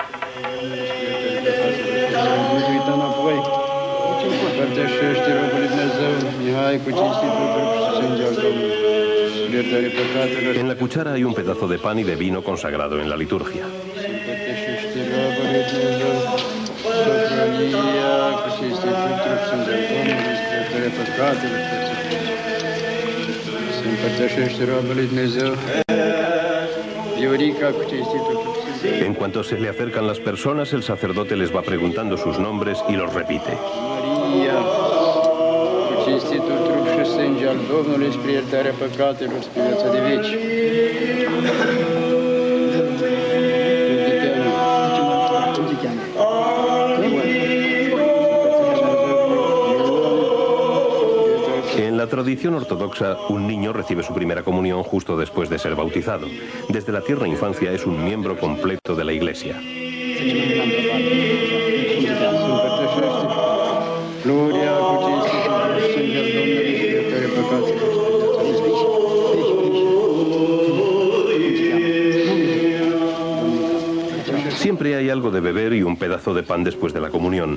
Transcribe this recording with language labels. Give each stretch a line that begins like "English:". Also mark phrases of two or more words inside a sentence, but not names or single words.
Romanian: Uită înapoi. Împărtășește robul Dumnezeu, Mihai, cu cinstitul trup și sânge al Domnului. Iertare păcatelor.
Spanish: En la cuchara hay un pedazo de pan y de vino consagrado en la liturgia.
Romanian: Împărtășește robul Dumnezeu, soprania, cu cinstitul trup și sânge al Domnului, iertare păcatelor. Se împărtășește robul Dumnezeu, Viorica, cu cinstitul trup.
Spanish: En cuanto se le acercan las personas, el sacerdote les va preguntando sus nombres y los repite.
Romanian: Maria, cu cinstitul trup și sânge al Domnului, spre iertarea păcatelor, spre viața de veci.
Spanish: En la tradición ortodoxa, un niño recibe su primera comunión justo después de ser bautizado. Desde la tierna infancia es un miembro completo de la Iglesia.
Romanian: Gloria cu cinstitul trup și sânge al Domnului, spre iertarea păcatelor, spre viața de veci.
Spanish: Siempre hay algo de beber y un pedazo de pan después de la comunión.